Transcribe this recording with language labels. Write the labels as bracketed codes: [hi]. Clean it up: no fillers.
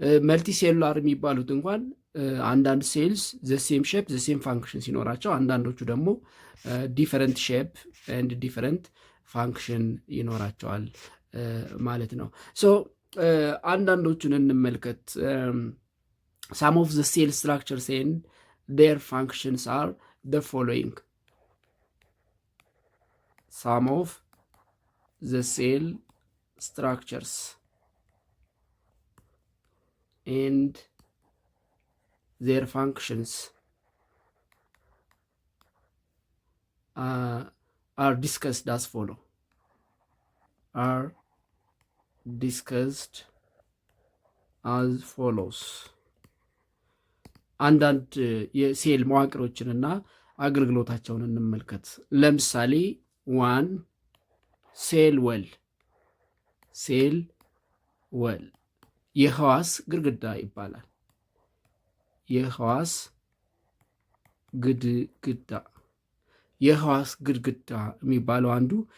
[am] መልቲ ሴሉላር የሚባሉት እንኳን አንዳንድ ሴልስ [en] ዘሴም ሼፕ ዘሴም ፋንክሽን [am] ሲኖራቸው፣ አንዳንዶቹ ደግሞ [en] ዲፈረንት ሼፕ ኤንድ ዲፈረንት ፋንክሽን [am] ይኖራቸዋል ማለት ነው። ሶ አንዳንዶቹን እንመልከት። [en] ሳም ኦፍ ዘ ሴል ስትራክቸርስ ኤንድ ዴር ፋንክሽንስ አር the following. Some of the cell structures and their functions are discussed as follow. Are discussed as follows. [am] አንዳንድ የሴል መዋቅሮችንና አገልግሎታቸውን እንመልከት። ለምሳሌ 1 ሴል ወል። ሴል ወል የህዋስ ግድግዳ ይባላል። የህዋስ ግድግዳ የህዋስ ግድግዳ የሚባለው አንዱ